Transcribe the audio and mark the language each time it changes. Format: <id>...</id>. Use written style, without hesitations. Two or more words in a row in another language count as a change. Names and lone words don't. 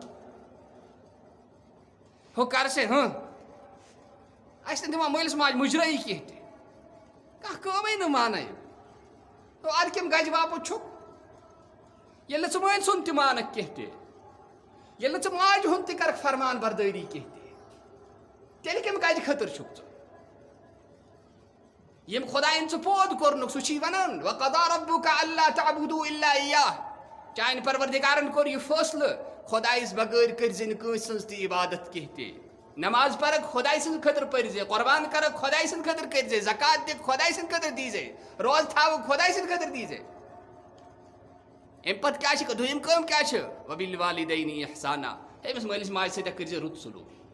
<ks>ہُہ کر سے اَسہِ نہٕ دِوان مٲلِس ماجہِ مُجرٲیی کینٛہہ تہِ کانٛہہ کٲمٕے نہٕ مانَے اَدٕ کَمہِ گَجہِ باپَتھ چھُکھ ییٚلہِ نہٕ ژٕ مٲلۍ سُنٛد تہِ مانَکھ کینٛہہ تہِ ییٚلہِ نہٕ ژٕ ماجہِ ہُنٛد تہِ کَرکھ فرمان بردٲری کینٛہہ تہِ تیٚلہِ کَمہِ گَجہِ خٲطرٕ چھُکھ ژٕ یم خدائن ژٕ پود کوٚرنُکھ سُہ چھی وَنان</ks> <ar>وَقَضَىٰ رَبُّكَ أَلَّا تَعْبُدُوا إِلَّا إِيَّاهُ</ar> <ks>چانہِ پروردگارن کوٚر یہِ فٲصلہٕ خۄدایس بغٲر کٔرزِ نہٕ کٲنٛسہِ سٕنٛز تہِ عبادت کینٛہہ تہِ نماز پرکھ خۄداے سٕنٛدِ خٲطرٕ پٔرزِ قۄربان کرکھ خۄداے سٕنٛدِ خٲطرٕ کٔرزِ زکات دِکھ خۄداے سٕنٛدِ خٲطرٕ دیٖزے روزٕ تھاوکھ خۄداے سٕنٛدِ خٲطرٕ دیٖزے امہِ پتہٕ کیٛاہ چھِ دوٚیِم کٲم کیٛاہ چھِ</ks> <ar>وَبِالوالِدَینِ اِحسانا</ar> <ks>أمِس مٲلِس ماجہِ سۭتۍ کٔرزِ رُت سلوٗک</ks>